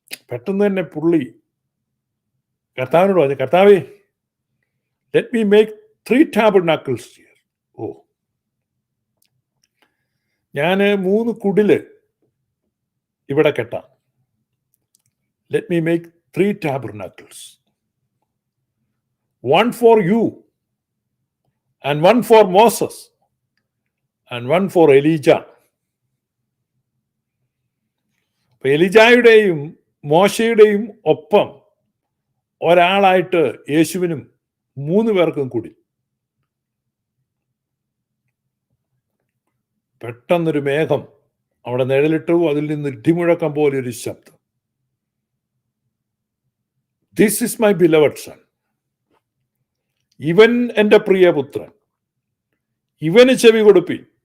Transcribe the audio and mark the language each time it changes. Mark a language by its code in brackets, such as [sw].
[ml] പെട്ടെന്ന് തന്നെ പുള്ളി കർത്താവിനോട് പറഞ്ഞു, കർത്താവേ, [en] Let me make 3 tabernacles here. [ml] ഓ, ഞാൻ 3 കുടില് ഇവിടെ കെട്ടാം. [en] Let me make 3 tabernacles. 1 for you, and 1 for Moses, and 1 for Elijah. [ml] അപ്പൊ എലിജായുടെയും മോശയുടെയും ഒപ്പം ഒരാളായിട്ട് യേശുവിനും 3 പേർക്കും കൂടി. പെട്ടെന്നൊരു മേഘം അവിടെ നിഴലിട്ടു, അതിൽ നിന്ന് ഇടിമുഴക്കം പോലെ ഒരു ശബ്ദം, [en] this is my beloved son, [ml] ഇവൻ എൻ്റെ പ്രിയപുത്രൻ, ഇവന് ചെവി കൊടുപ്പി.